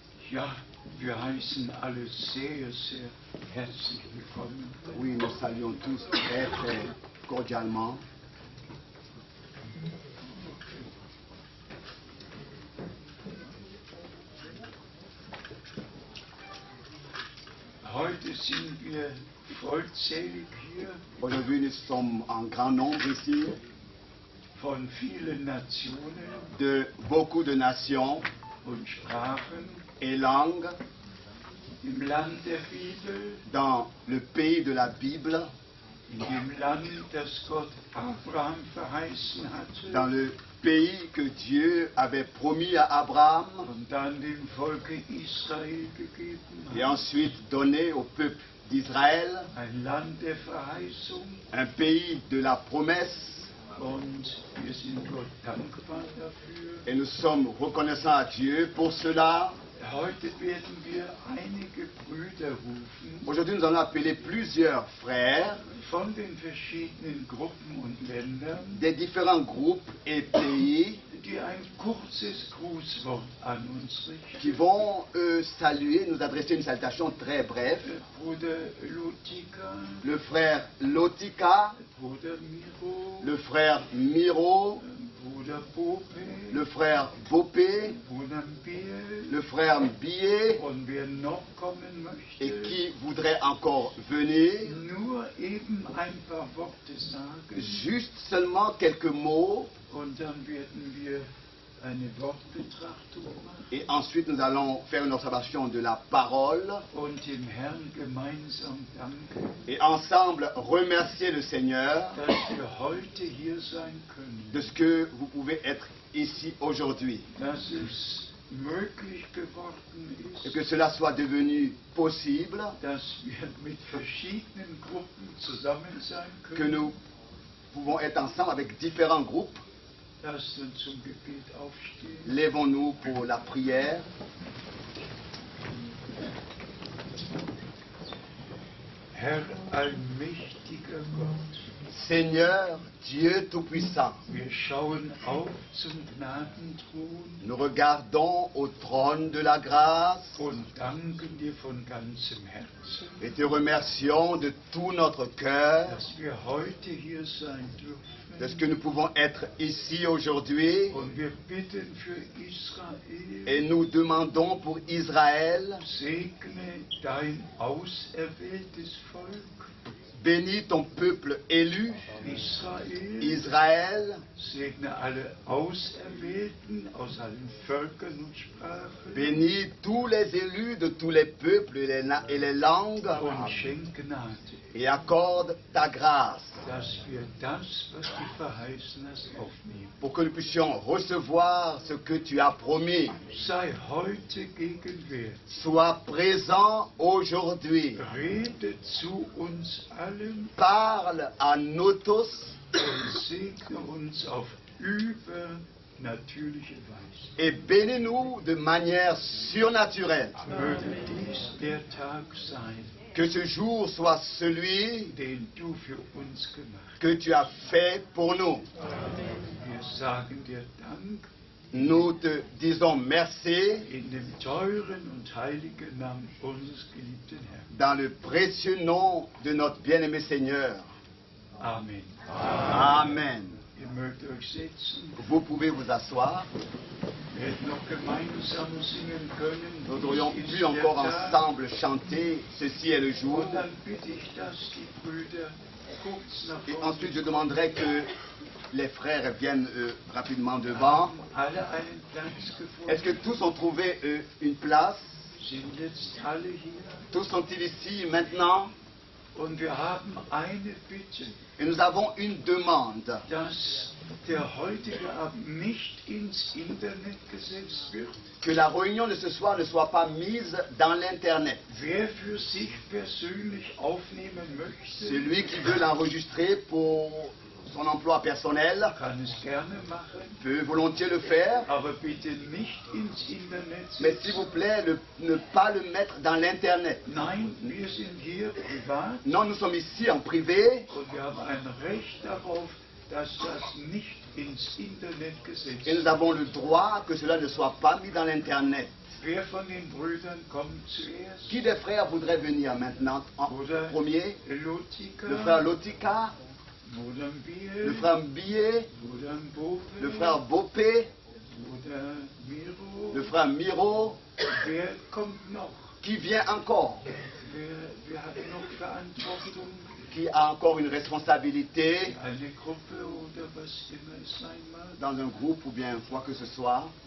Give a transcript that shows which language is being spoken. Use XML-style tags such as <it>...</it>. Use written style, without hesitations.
<de>Ja, wir heißen alle sehr, sehr herzlich willkommen.</de> <fr>Oui, nous saluons tous très, très cordialement.</fr> <de>Heute sind wir vollzählig hier</de> <fr>Aujourd'hui, nous sommes en grand nombre ici,</fr> <de>von vielen Nationen</de> <fr>de beaucoup de nations</fr> <de>und Sprachen</de> <fr>et langues</fr> <de>im Land der Bibel,</de> <fr>dans le pays de la Bible,</fr> <de>in dem Land, das Gott Abraham verheißen hatte</de> <fr>dans le pays que Dieu avait promis à Abraham</fr> <de>und dann dem Volke Israel gegeben</de> <fr>et</fr> <de>hat.</de> <fr>ensuite donné au peuple d'Israël,</fr> <de>Ein Land der Verheißung,</de> <fr>un pays de la promesse.</fr> <de>und wir sind Gott dankbar dafür.</de> <fr>Et nous sommes reconnaissants à Dieu pour cela.</fr> <de>Heute werden wir einige Brüder rufen</de> <fr>Aujourd'hui, nous allons appeler plusieurs frères</fr> <de>von den verschiedenen Gruppen und Ländern,</de> <fr>des différents groupes et pays</fr> <de>die ein kurzes Grußwort an uns</de> <fr>qui</fr> <de>richten.</de> <fr>vont saluer, nous adresser une salutation très brève.</fr> <de>Bruder Lutika,</de> <fr>Le frère Lotika,</fr> <de>Bruder Miro,</de> <fr>le frère Miro,</fr> <de>Bruder Bope,</de> <fr>le frère Bopé,</fr> <de>Bruder Biel</de> <fr>le frère Billet,</fr> <de>und wer noch kommen</de> <fr>et</fr> <de>möchte,</de> <fr>qui voudrait encore venir.</fr> <de>nur eben ein paar Worte sagen</de> <fr>Juste seulement quelques mots,</fr> <de>und dann werden wir eine Wortbetrachtung machen</de> <fr>et ensuite nous allons faire une observation de la parole,</fr> <de>und dem Herrn gemeinsam danken,</de> <fr>et ensemble remercier le Seigneur</fr> <de>dass wir heute hier sein können,</de> <fr>de ce que vous pouvez être ici aujourd'hui,</fr> <de>dass es möglich geworden</de> <fr>et</fr> <de>ist,</de> <fr>que cela soit devenu possible,</fr> <de>dass wir mit verschiedenen Gruppen zusammen sein</de> <fr>que</fr> <de>können.</de> <fr>nous pouvons être ensemble avec différents groupes.</fr> <de>Lasst uns zum Gebet aufstehen.</de> <fr>Lèvons-nous pour la prière.</fr> <de>Herr allmächtiger Gott,</de> <fr>Seigneur, Dieu Tout-Puissant,</fr> <de>wir schauen auf zum Gnadenthron</de> <fr>nous regardons au trône de la grâce</fr> <de>und danken dir von ganzem Herzen,</de> <fr>et te remercions de tout notre cœur</fr> <de>dass wir heute hier sein</de> <fr>de ce</fr> <de>dürfen.</de> <fr>que nous pouvons être ici aujourd'hui.</fr> <de>Und wir bitten für Israel,</de> <fr>Et nous demandons pour Israël,</fr> <de>segne dein auserwähltes Volk,</de> <fr>bénis ton peuple élu,</fr> <de>Israel,</de> <fr>Israël,</fr> <de>segne alle Auserwählten aus allen Völkern und Sprachen</de> <fr>bénis tous les élus de tous les peuples et les langues,</fr> <de>und schenk Gnade,</de> <fr>et accorde ta grâce</fr> <de>dass wir das, was du verheißen hast, aufnehmen.</de> <fr>pour que nous puissions recevoir ce que tu as promis.</fr> <de>Sei heute gegenwärtig,</de> <fr>Sois présent aujourd'hui.</fr> <de>rede zu uns allen</de> <fr>Parle à nous tous</fr> <de>und segne uns auf übernatürliche Weise.</de> <fr>et bénis-nous de manière surnaturelle.</fr> <de>Möge dies der Tag sein,</de> <fr>Que ce jour soit celui</fr> <de>den du für uns gemacht</de> <fr>que tu as fait pour nous.</fr> <de>hast. Wir sagen dir Dank</de> <fr>Nous te disons merci</fr> <de>in dem teuren und heiligen Namen unseres geliebten Herrn.</de> <fr>dans le précieux nom de notre bien-aimé Seigneur. Amen. Amen.</fr> <de>Ihr mögt euch setzen.</de> <fr>Vous pouvez vous asseoir.</fr> <de>Wir hätten noch gemeinsam singen können.</de> <fr>Nous aurions</fr> <de>Dies ist</de> <fr>pu encore</fr> <de>der Tag.</de> <fr>ensemble chanter Ceci est le jour.</fr> <de>Und dann bitte ich, dass die Brüder kurz nach</de> <fr>Et</fr> <de>vorne</de> <fr>ensuite, je demanderai que les frères viennent rapidement devant.</fr> <de>haben alle einen Platz gefunden.</de> <fr>Est-ce que tous ont trouvé une place?</fr> <de>sind jetzt alle hier</de> <fr>Tous sont-ils ici maintenant?</fr> <de>und wir haben eine Bitte,</de> <fr>Et nous avons une demande.</fr> <de>dass der heutige Abend nicht ins Internet gesetzt wird.</de> <fr>Que la réunion de ce soir ne soit pas mise dans l'Internet.</fr> <de>Wer für sich persönlich aufnehmen möchte,</de> <fr>Celui qui veut l'enregistrer pour son emploi personnel</fr> <de>kann es gerne machen,</de> <fr>peut volontiers le faire.</fr> <de>aber bitte nicht ins Internet</de> <fr>Mais</fr> <de>setzen.</de> <fr>s'il vous plaît, ne pas le mettre dans l'Internet.</fr> <de>Nein, wir sind hier privat</de> <fr>Non, nous sommes ici en privé</fr> <de>und wir haben ein Recht darauf, dass das nicht ins Internet gesetzt</de> <fr>et nous</fr> <de>wird.</de> <fr>avons le droit que cela ne soit pas mis dans l'Internet.</fr> <de>Wer von den Brüdern kommt zuerst?</de> <fr>Qui des frères voudrait venir maintenant en</fr> <de>Bruder</de> <fr>premier?</fr> <de>Lotika,</de> <fr>Le frère Lotika,</fr> <de>Bruder</de> <fr>le</fr> <de>Biel,</de> <fr>frère Billet,</fr> <de>Bruder Bofe,</de> <fr>le frère Bopé,</fr> <de>Bruder Miro.</de> <fr>le frère Miro.</fr> <de>Wer kommt noch?</de> <fr>Qui vient encore?</fr> <de>Wer hat noch Verantwortung?</de> <fr>Qui a encore une responsabilité</fr> <de>Eine Gruppe oder was immer es sein mag?</de> <fr>dans un groupe ou bien quoi que ce soit?</fr>